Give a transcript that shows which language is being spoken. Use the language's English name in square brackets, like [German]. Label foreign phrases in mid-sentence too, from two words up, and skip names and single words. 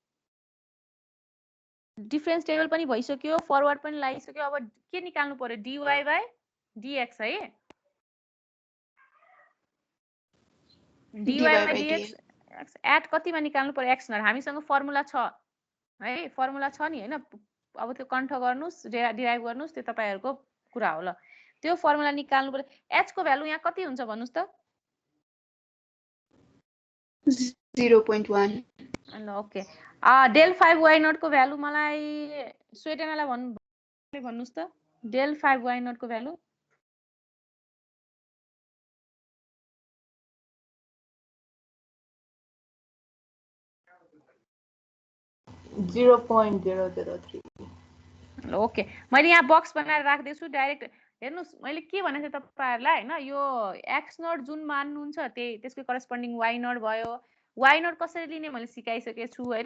[English] difference table [Nepali] पनि भइसक्यो फरवर्ड पनि लागिसक्यो अब के निकाल्नु पर्यो [English] dy by dx [Nepali] है [English] dy by dx [Nepali] एट कतिमा निकाल्नु पर्यो x नर हामीसँग फर्मुला छ है फर्मुला छ नि हैन अब त्यो कन्ठ गर्नुस् डिराइभ गर्नुस् त्यो तपाईहरुको कुरा हो ल त्यो फर्मुला निकाल्नु पर्यो h को भ्यालु यहाँ कति हुन्छ भन्नुस् त 0.1 ल ओके [English] del 5 y nought [Nepali] को भ्यालु मलाई स्वेटनालाई भन्नुस् त [English] del 5 y nought [Nepali] को भ्यालु ल ओके मैले यहाँ बक्स बनाएर राख्दैछु डाइरेक्ट हेर्नुस् मैले के भनेको थिएँ तपाईहरुलाई हैन यो [English] x nought [Nepali] जुन मान्नुहुन्छ त्यसको [English] corresponding y nought [Nepali] भयो [English] y nought [Nepali] कसरी लिने मैले सिकाइसकेको छु हैन।